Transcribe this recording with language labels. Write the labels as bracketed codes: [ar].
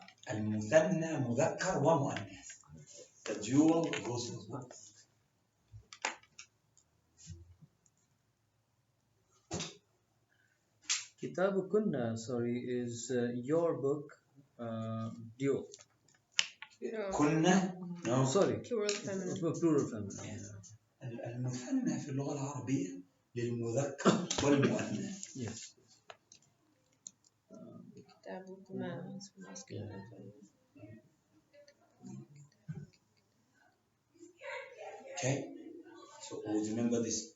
[ar] المثنى مذكر ومؤنث. [en] The dual goes with both. Kitabukunna, sorry, is your book dual. No. [ar] كنا. [en] No. Sorry. Plural feminine. Plural feminine. [ar] المثنى في اللغة العربية للمذكر والمؤنث. [en] Yes. كتابكما is masculine and feminine. Okay. So always remember this.